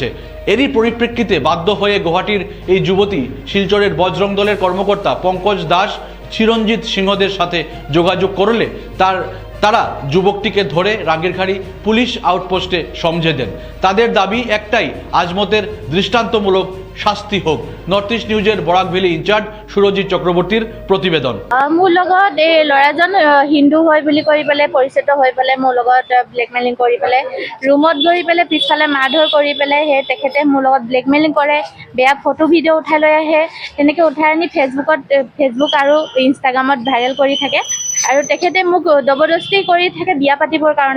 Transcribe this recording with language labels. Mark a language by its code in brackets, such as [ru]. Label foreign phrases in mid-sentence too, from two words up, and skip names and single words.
[bn] এরই পরিপ্রেক্ষিতে বাধ্য হয়ে গুয়াহাটির এই যুবতী শিলচরের বজরং দলের কর্মকর্তা পঙ্কজ দাস, চিরঞ্জিত সিংহদের সাথে যোগাযোগ করলে তারা যুবকটিকে ধরে রাঙ্গিরখাড়ি পুলিশ আউটপোস্টে সমঝে দেন। তাদের দাবি একটাই, আজমতের দৃষ্টান্তমূলক শাস্তি হোক। নর্থ ইস্ট নিউজের বরাক ভ্যালি ইনচার্জ সুরজিৎ চক্রবর্তীর প্রতিবেদন। [as] মোৰ লগত এই ল'ৰাজন হিন্দু হয় বুলি কৈ পেলাই পৰিচিত হৈ পেলাই মোৰ লগত ব্লেকমেইলিং কৰি পেলাই ৰুমত গৈ পেলাই পিছফালে মাৰধৰ কৰি পেলাই তেখেতে মোৰ লগত ব্লেকমেইলিং কৰে, বেয়া ফটো ভিডিঅ' উঠাই লৈ আহে। তেনেকৈ উঠাই আনি ফেচবুক আৰু ইনষ্টাগ্ৰামত ভাইৰেল কৰি থাকে আৰু তেখেতে মোক জবৰদস্তি কৰি থাকে বিয়া পাতিবৰ কাৰণে।